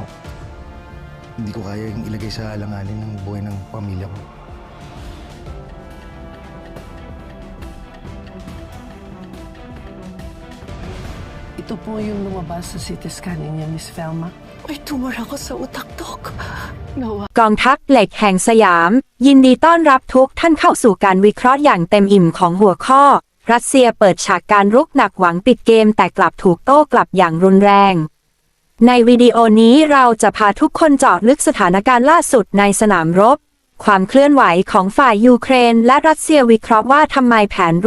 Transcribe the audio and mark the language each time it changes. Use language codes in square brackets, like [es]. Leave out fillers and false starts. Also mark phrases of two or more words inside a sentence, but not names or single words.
[tl] Hindi ko kaya yung ilagay sa alanganin ng buhay ng pamilya ko. Ito po yung lumabas sa [en] CT scanning [tl] niya, Miss Velma. May tumor ako sa utak, Doc. [th] กองทัพเหล็กแห่งสยามยินดีต้อนรับทุกท่านเข้าสู่การวิเคราะห์อย่างเต็มอิ่มของหัวข้อรัสเซียเปิดฉากการรุกหนักหวังปิดเกมแต่กลับถูกโต้กลับอย่างรุนแรงในวิ ดีโอนี้เราจะพาทุกคนเจาะลึกสถานการณ์ล่าสุดในสนามรบความเคลื่อนไหวของฝ่ายยูเครนและรัสเซียวิเคราะห์ว่าทำไมแผนรุก